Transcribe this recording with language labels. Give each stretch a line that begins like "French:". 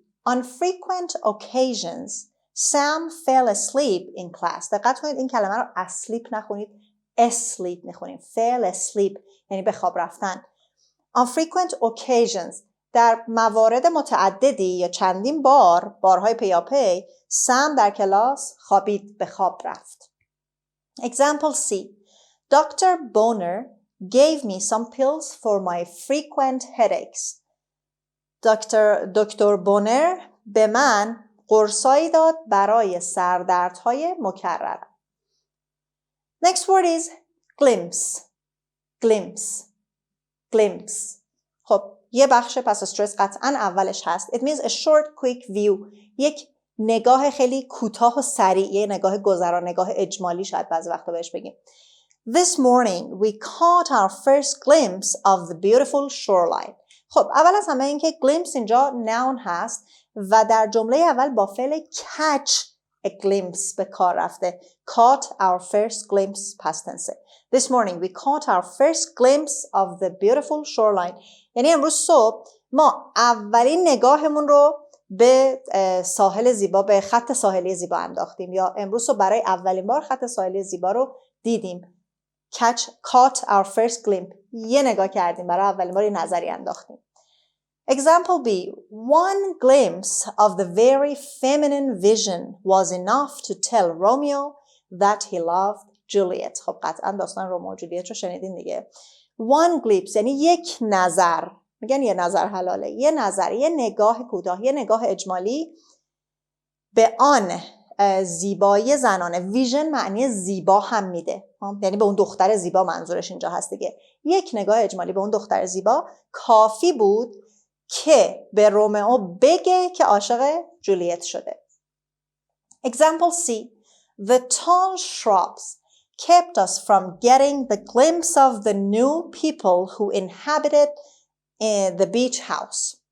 English: On frequent occasions, Sam fell asleep in class.
Persian: دقت کنید این کلمه رو asleep نخونید، asleep میخونید.
English: Fell asleep
Persian: یعنی به خواب رفتن.
English: On frequent occasions
Persian: در موارد متعددی یا چندین بار، بارهای پیاپی، سم در کلاس خوابید، به خواب رفت.
English: Example C. Dr. Bonner gave me some pills for my frequent headaches.
Persian: دکتر بونر به من قرصایی داد برای سردردهای مکرر.
English: Next word is glimpse. Glimpse. Glimpse.
Persian: خب یه بخش پس استرس قطعاً اولش هست.
English: It means a short quick view.
Persian: یک نگاه خیلی کوتاه و سریع، یه نگاه گذرا، نگاه اجمالی شاید بعضی وقتا بهش بگیم.
English: This morning we caught our first glimpse of the beautiful shoreline.
Persian: خب اول از همه این که glimpse اینجا noun هست و در جمله اول با فعل
English: catch a glimpse
Persian: به کار رفته.
English: Caught our first glimpse past tense. This morning we caught our first glimpse of the beautiful shoreline.
Persian: یعنی امروز صبح ما اولین نگاهمون رو به ساحل زیبا، به خط ساحلی زیبا انداختیم، یا امروز صبح برای اولین بار خط ساحلی زیبا رو دیدیم.
English: Caught our first glimpse.
Persian: یه نگاه کردیم، برای اولین بار یه نظری انداختیم.
English: Example B. One glimpse of the very feminine vision was enough to tell Romeo that he loved Juliet.
Persian: خب قطعا داستان رومئو و جولیت رو شنیدین دیگه.
English: One glimpse
Persian: یعنی یک نظر. میگن یه نظر حلاله. یه نظر، یه نگاه کوتاه، یه نگاه اجمالی به آن زیبایی زنانه. ویژن معنی زیبا هم میده، یعنی به اون دختر زیبا منظورش اینجا هست دیگه. یک نگاه اجمالی به اون دختر زیبا کافی بود که به رومئو بگه که عاشق جولیت شده.
English: Example C. The tall shrubs kept us from getting the glimpse of the new people who inhabited the beach house.